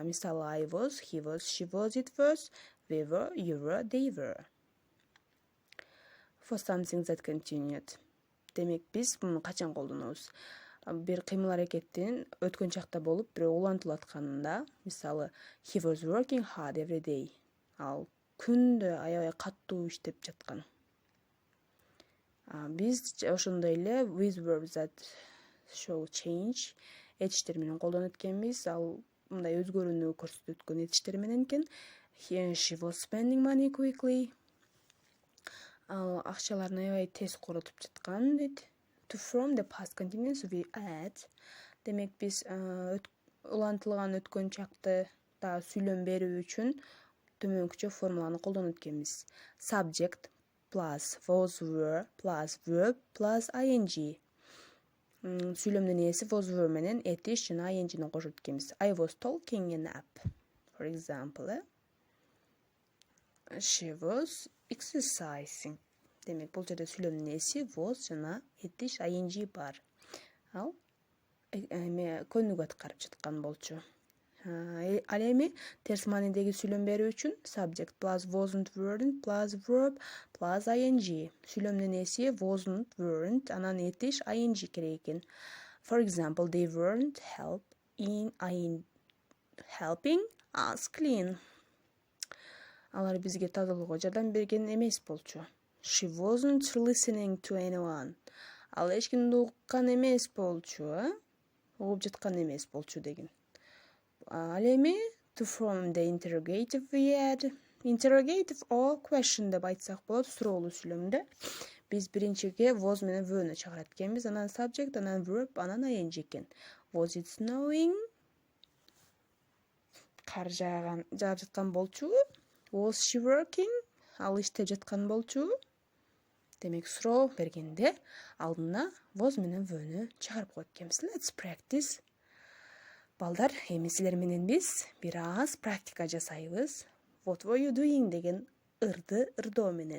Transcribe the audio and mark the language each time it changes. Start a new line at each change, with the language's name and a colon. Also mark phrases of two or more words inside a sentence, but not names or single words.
Kyrgyz: Мисалы,
English: I was, he was, she was, it was, we were, you were, they were. For something that continued.
Kyrgyz: Демек, биз муну качан колдонобуз? Бир кыймыл аракеттин өткөн чакта болуп, бирок улантылып атканында, мисалы,
English: he was working hard every day.
Kyrgyz: Ал күндө аябай каттуу иштеп жаткан. Биз ошондой эле
English: with verbs that show change
Kyrgyz: этиштер менен колдонуп эткенбиз. Ал мындай өзгөрүүнү көрсөтүп өткөн этиштер менен экен.
English: She was spending money quickly.
Kyrgyz: Ал акчаларын аябай тез коротуп жаткан дейт.
English: To form the past continuous we add.
Kyrgyz: Демек, биз улантылган өткөн чакты да сүйлөм берүү үчүн төмөнкүчө формуланы колдонуп эткенбиз.
English: Subject plus was were plus verb plus ing.
Kyrgyz: Сүйлөмдүн ээси
English: was were
Kyrgyz: менен этиш жана ingни кошуп эткенбиз.
English: I was talking in app. For example, she was exercising.
Kyrgyz: Demek bул жерде сүйлөмдүн ээси was жана etиш ing бар. Ал эме көнүгүү аткарып жаткан болчу. Ал эми терс маанидеги сүйлөм берүү үчүн
English: subject plus wasn't weren't plus verb plus ing.
Kyrgyz: Сүйлөмдүн ээси
English: wasn't weren't
Kyrgyz: анан etиш ing керек экен.
English: For example, they weren't helping us clean.
Kyrgyz: Алар бизге тазалоого жардам берген эмес болчу.
English: She wasn't listening to anyone.
Kyrgyz: Ал эч кимди уккан эмес болчу, угуп жаткан эмес болчу деген. Ал эми
English: to form the interrogative we had interrogative or question
Kyrgyz: деп айтсак болот суроолуу сүйлөмдө. Биз биринчиге was менен were'ны чыгарат экенбиз, анан subject, анан verb, анан ing экен.
English: Was it snowing?
Kyrgyz: Кар жаап жаткан болчу.
English: Was she working?
Kyrgyz: Ал иштеп жаткан болчу. Демек суроо бергенде алдына was менен were'ны чыгарып коет экенбиз.
English: Let's practice.
Kyrgyz: Балдар, эми силер менен биз бир аз практика жасайбыз.
English: What were you doing
Kyrgyz: деген ырды ырдоо менен.